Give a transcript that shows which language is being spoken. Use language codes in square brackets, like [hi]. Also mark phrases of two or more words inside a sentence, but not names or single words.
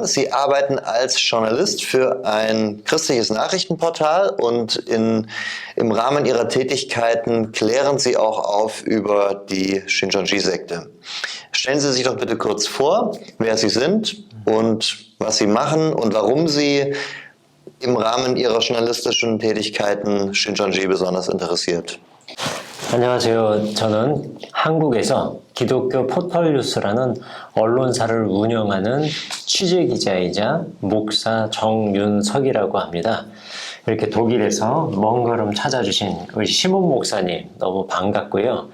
[de] Sie arbeiten als Journalist für ein christliches Nachrichtenportal und im Rahmen Ihrer Tätigkeiten klären Sie auch auf über die Shincheonji-Sekte. Stellen Sie sich doch bitte kurz vor, wer Sie sind und was Sie machen und warum Sie im Rahmen Ihrer journalistischen Tätigkeiten Shincheonji besonders interessiert. [ko] 안녕하세요. 저는 한국에서 기독교 포털뉴스라는 언론사를 운영하는 취재기자이자 목사 정윤석이라고 합니다. 이렇게 독일에서 먼 걸음 찾아주신 우리 시몬 목사님 너무 반갑고요.